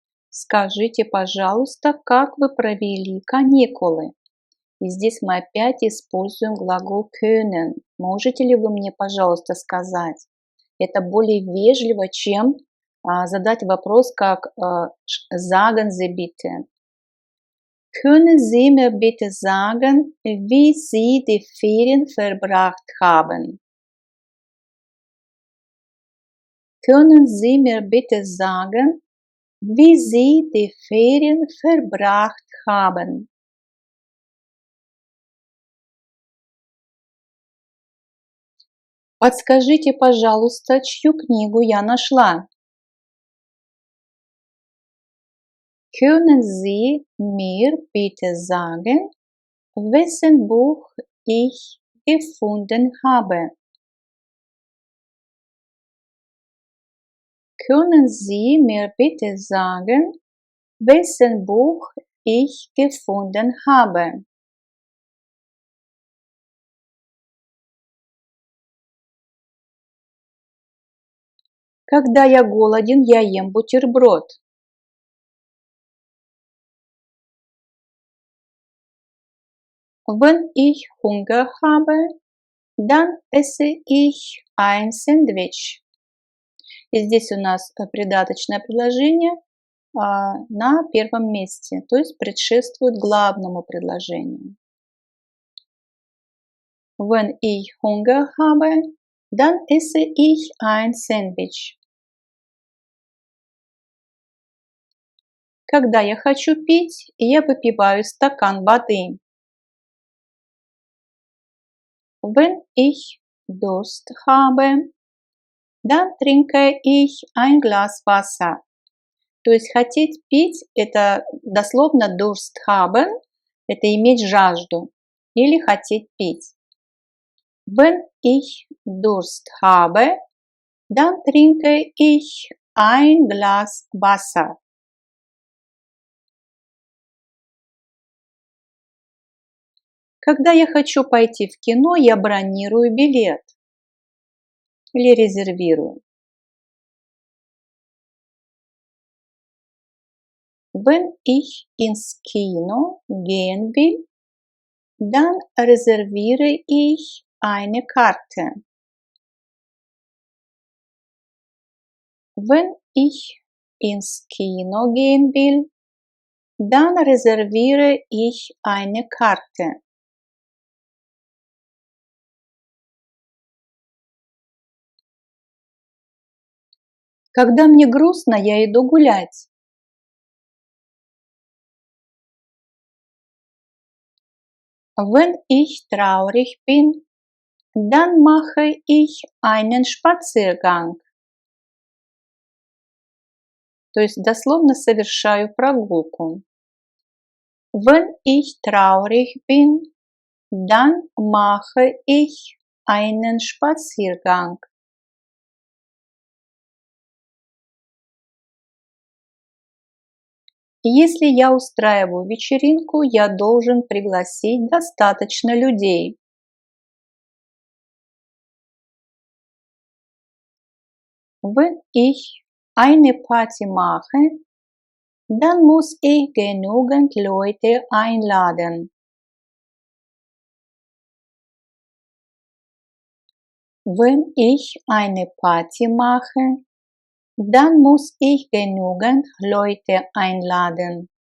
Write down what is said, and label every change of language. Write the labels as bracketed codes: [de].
[ru] Скажите, пожалуйста, как вы провели каникулы? И здесь мы опять используем глагол können. Можете ли вы мне, пожалуйста, сказать? Это более вежливо, чем задать вопрос, как [de] sagen Sie bitte. Können Sie mir bitte sagen, wie Sie die Ferien verbracht haben? Können Sie mir bitte sagen, wie Sie die Ferien verbracht haben? [ru] Подскажите, пожалуйста, чью книгу я нашла? [de] Können Sie mir bitte sagen, wessen Buch ich gefunden habe? Können Sie mir bitte sagen, wessen Buch ich gefunden habe? [ru] Когда я голоден, я ем бутерброд. [de] Wenn ich Hunger habe, dann esse ich ein Sandwich. [ru] И здесь у нас придаточное предложение на первом месте, то есть предшествует главному предложению. [de] Wenn ich Hunger habe, dann esse ich ein Sandwich. [ru] Когда я хочу пить, я выпиваю стакан воды. [de] Wenn ich Durst habe, dann trinke ich ein Glas Wasser. [ru] То есть хотеть пить – это дословно [de] Durst haben, [ru] это иметь жажду или хотеть пить. [de] Wenn ich Durst habe, dann trinke ich ein Glas Wasser. [ru] Когда я хочу пойти в кино, я бронирую билет или резервирую. [de] Wenn ich ins Kino gehen will, dann reserviere ich eine Karte. Wenn ich ins Kino gehen will, dann reserviere ich eine Karte. [ru] Когда мне грустно, я иду гулять. [de] Wenn ich traurig bin, dann mache ich einen Spaziergang. [ru] То есть дословно совершаю прогулку. [de] Wenn ich traurig bin, dann mache ich einen Spaziergang. [ru] Если я устраиваю вечеринку, я должен пригласить достаточно людей. [de] Wenn ich eine Party mache, dann muss ich genügend Leute einladen. Wenn ich eine Party mache, dann muss ich genügend Leute einladen.